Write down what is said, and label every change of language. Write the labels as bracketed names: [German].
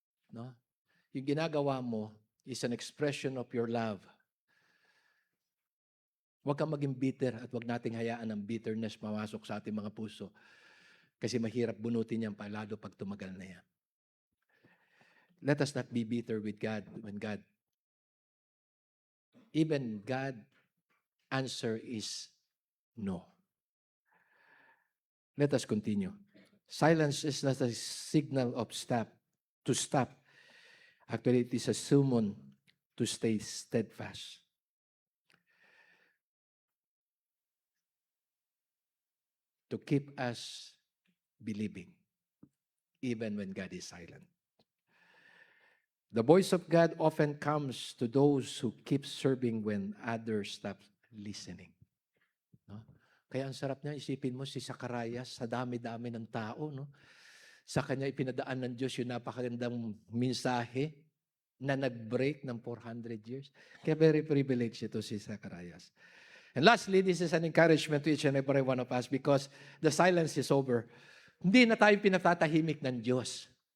[English] No? [Filipino] Yung ginagawa mo [English] is an expression of your love. [Filipino] Huwag kang maging bitter at huwag nating hayaan ang bitterness mamasok sa ating mga puso. Kasi mahirap bunutin yan lalo pag tumagal na yan. [English] Let us not be bitter with God when even God answer is no. Let us continue. Silence is not a signal of to stop. Actually, it is a summon to stay steadfast. To keep us believing, even when God is silent. The voice of God often comes to those who keep serving when others stop listening. No? [Filipino] Kaya ang sarap niya, isipin mo si Zacarias, sa dami-dami ng tao, no? Sa kanya ipinadaan ng Diyos yung napakagandang mensahe na nag-break ng 400 years. Kaya very privileged ito si Zacarias. [English] And lastly, this is an encouragement to each and every one of us because the silence is over. [Filipino] Hindi na tayo pinatatahimik ng Diyos.